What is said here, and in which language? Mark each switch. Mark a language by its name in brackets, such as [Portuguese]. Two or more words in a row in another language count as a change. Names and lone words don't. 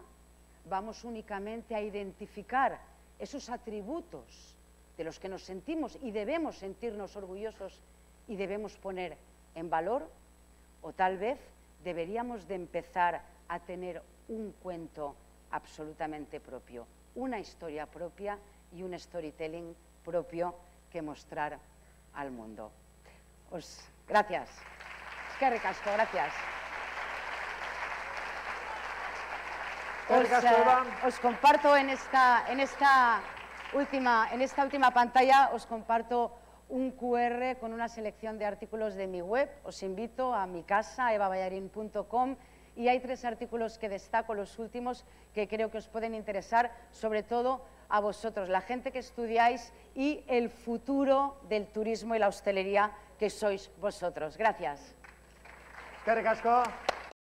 [Spanish] Vamos únicamente a identificar esos atributos de los que nos sentimos y debemos sentirnos orgullosos y debemos poner en valor, o tal vez deberíamos de empezar a tener un cuento absolutamente propio, una historia propia y un storytelling propio que mostrar al mundo. Gracias. [Basque] Eskerrik asko, [Spanish] gracias. Os comparto en esta última pantalla, os comparto un QR con una selección de artículos de mi web. Os invito a mi casa, evaballarin.com, y hay 3 artículos que destaco, los últimos, que creo que os pueden interesar, sobre todo a vosotros, la gente que estudiáis y el futuro del turismo y la hostelería que sois vosotros. Gracias. [Basque] Eskerrik asko.